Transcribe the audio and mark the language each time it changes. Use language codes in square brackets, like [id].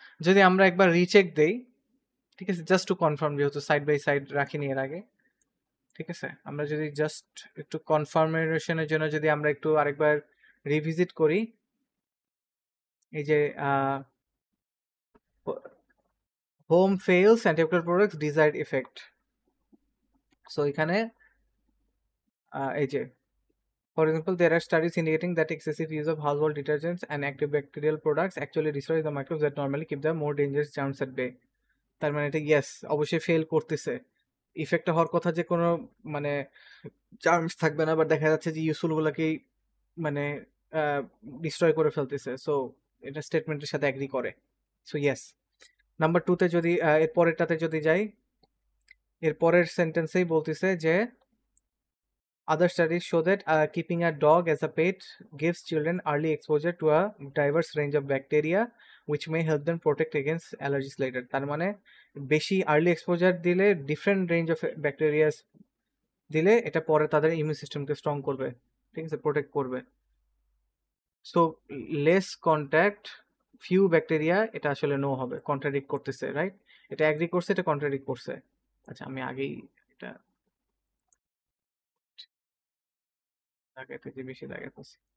[bn] যদি আমরা একবার রিচেক দেই, ঠিক আছে, জাস্ট টু কনফার্ম, যেহেতু সাইড বাই সাইড রাখিনি এর আগে। ঠিক আছে, আমরা যদি জাস্ট একটু কনফার্মেশনের জন্য যদি আমরা একটু আরেকবার রিভিজিট করি, এই যে home fails antibiotic products desired effect. [en] so [bn] এখানে এই যে [en] for example there are studies indicating that excessive use of household detergents and antibacterial products actually destroys the microbes that normally keep the more dangerous germs at bay. [bn] তার মানে এটা yes অবশ্যই fail করতেছে। Effect হওয়ার কথা যে কোনো মানে জার্মস থাকবে না, বাট দেখা যাচ্ছে যে ইউজফুল গুলাকেই মানে ডিস্ট্রয় করে ফেলতেছে। সো এটা স্টেটমেন্টের সাথে এগ্রি করে। সো ইয়েস, নাম্বার 2 তে যদি এর পরেরটাতে যদি যাই, এর পরের সেন্টেন্সেই বলতেছে যে [en] other studies show that keeping a dog as a pet gives children early exposure to a diverse range of bacteria which may help them protect against allergies later. [bn] তার মানে বেশি আর্লি এক্সপোজার দিলে ডিফারেন্ট রেঞ্জ অফ ব্যাকটেরিয়া দিলে এটা পরে তাদের immune সিস্টেমকে strong করবে, ঠিক আছে, প্রোটেক্ট করবে। So less contact few bacteria, এটা আসলে নো হবে, কন্ট্রাডিক্ট করতেছে, রাইট? এটা অ্যাগ্রি করছে, এটা কন্ট্রাডিক্ট করছে। আচ্ছা, আমি আগেই এটা দাগাইতে বেশি দাগাইতেছি।